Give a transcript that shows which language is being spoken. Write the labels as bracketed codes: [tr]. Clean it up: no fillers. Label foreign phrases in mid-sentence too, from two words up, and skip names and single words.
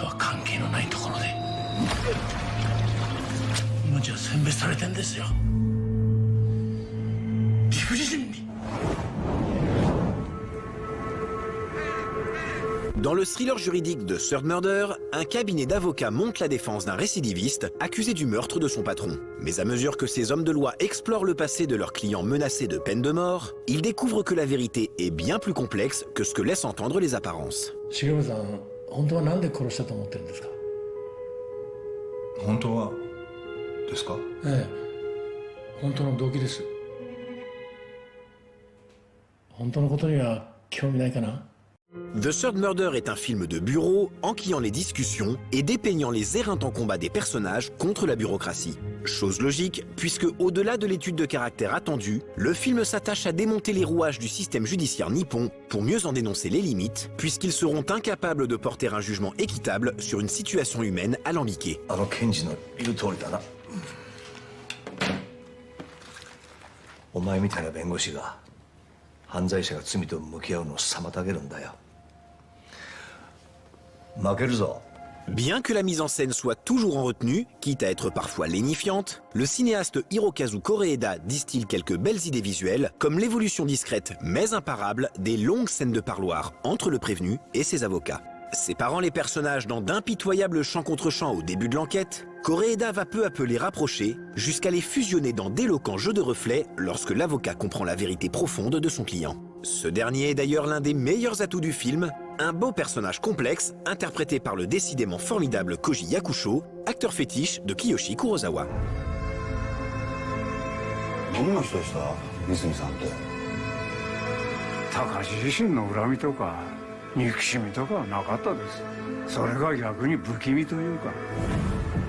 [ja] 関係のないところで命は選別されてんですよ。理不尽に。 [fr] Dans le thriller juridique de Third Murder, un cabinet d'avocats monte la défense d'un récidiviste accusé du meurtre de son patron. Mais à mesure que ces hommes de loi explorent le passé de leurs clients menacés de peine de mort, ils découvrent que la vérité est bien plus complexe que ce que laissent entendre les apparences. [ja] 重村さん、本当はなんで殺したと思ってるんですか。本当はですか。ええ、本当の動機です。本当のことには興味ないかな。 [fr] The Third Murder est un film de bureau enquillant les discussions et dépeignant les éreintants combats des personnages contre la bureaucratie. Chose logique, puisque au-delà de l'étude de caractère attendue, le film s'attache à démonter les rouages du système judiciaire nippon pour mieux en dénoncer les limites, puisqu'ils seront incapables de porter un jugement équitable sur une situation humaine alambiquée. [ja] お前みたいな弁護士が犯罪者が罪と向き合うのを妨げるんだよ。負けるぞ。 [fr] Bien que la mise en scène soit toujours en retenue, quitte à être parfois lénifiante, le cinéaste Hirokazu Koreeda distille quelques belles idées visuelles, comme l'évolution discrète mais imparable des longues scènes de parloir entre le prévenu et ses avocats. Séparant les personnages dans d'impitoyables chants contre chants au début de l'enquête, Koreeda va peu à peu les rapprocher, jusqu'à les fusionner dans d'éloquents jeux de reflets lorsque l'avocat comprend la vérité profonde de son client. Ce dernier est d'ailleurs l'un des meilleurs atouts du film, un beau personnage complexe interprété par le décidément formidable Koji Yakusho, acteur fétiche de Kiyoshi Kurosawa. [ja] どんな人でした三角さんって。高橋自身の恨みとか憎しみとかはなかったです。それが逆に不気味というか。